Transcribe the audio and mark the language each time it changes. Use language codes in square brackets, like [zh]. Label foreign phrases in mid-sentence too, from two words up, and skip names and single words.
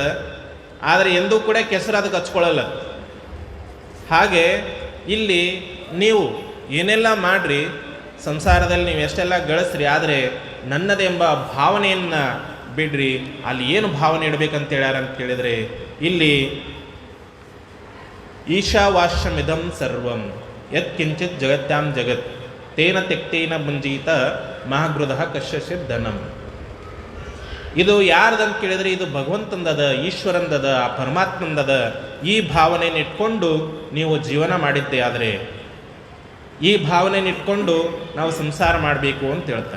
[kn] ಆದರೆ ಎಂದೂ ಕೂಡ ಕೆಸರು ಅದಕ್ಕೆ ಹಚ್ಕೊಳ್ಳಲ್ಲ. ಹಾಗೆ ಇಲ್ಲಿ ನೀವು ಏನೆಲ್ಲ ಮಾಡಿರಿ, ಸಂಸಾರದಲ್ಲಿ ನೀವು ಎಷ್ಟೆಲ್ಲ ಗಳಿಸ್ರಿ, ಆದರೆ ನನ್ನದೆಂಬ ಭಾವನೆಯನ್ನು ಬಿಡ್ರಿ. ಅಲ್ಲಿ ಏನು ಭಾವನೆ ಇಡಬೇಕಂತ ಹೇಳ್ಯಾರ ಅಂತ ಕೇಳಿದರೆ, ಇಲ್ಲಿ [sa] ಈಶಾವಾಶ್ಯಮಿದಂ ಸರ್ವಂ ಯತ್ ಕಿಂಚಿತ್ ಜಗತ್ಯಾಂ ಜಗತ್ ತೇನ ತೆಕ್ತೇನ ಮುಂಜೀತ ಮಹಾಗೃಧ ಕಶ್ಯಸಿದ್ ಧನಂ. [kn] ಇದು ಯಾರ್ದಂತ ಕೇಳಿದರೆ ಇದು ಭಗವಂತಂದದ, ಈಶ್ವರಂದದ, ಆ ಪರಮಾತ್ಮಂದದ. ಈ ಭಾವನೆಯನ್ನು ಇಟ್ಕೊಂಡು ನೀವು ಜೀವನ ಮಾಡಿದ್ದೆ. ಆದರೆ ಈ ಭಾವನೆಯನ್ನು ಇಟ್ಕೊಂಡು ನಾವು ಸಂಸಾರ ಮಾಡಬೇಕು ಅಂತ ಹೇಳ್ತಾರೆ.